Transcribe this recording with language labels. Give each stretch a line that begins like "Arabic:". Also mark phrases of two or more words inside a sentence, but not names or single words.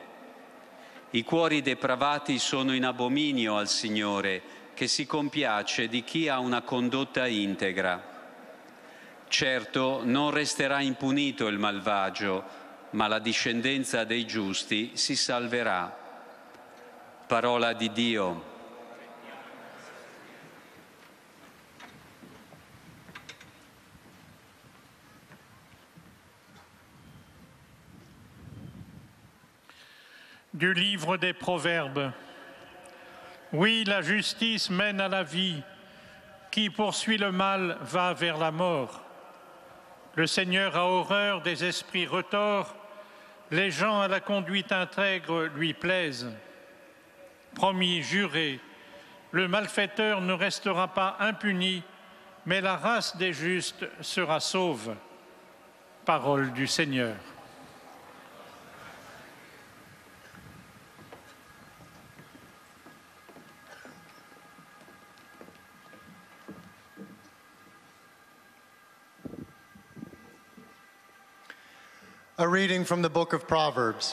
Italian: I cuori depravati sono in abominio al Signore, che si compiace di chi ha una condotta integra. Certo, non resterà impunito il malvagio, ma la discendenza dei giusti si salverà. Parola di Dio.
French: Du livre des Proverbes. Oui, la justice mène à la vie. Qui poursuit le mal va vers la mort. Le Seigneur a horreur des esprits retors. Les gens à la conduite intègre lui plaisent. Promis, juré, le malfaiteur ne restera pas impuni, mais la race des justes sera sauve. Parole du Seigneur.
English: A reading from the book of Proverbs.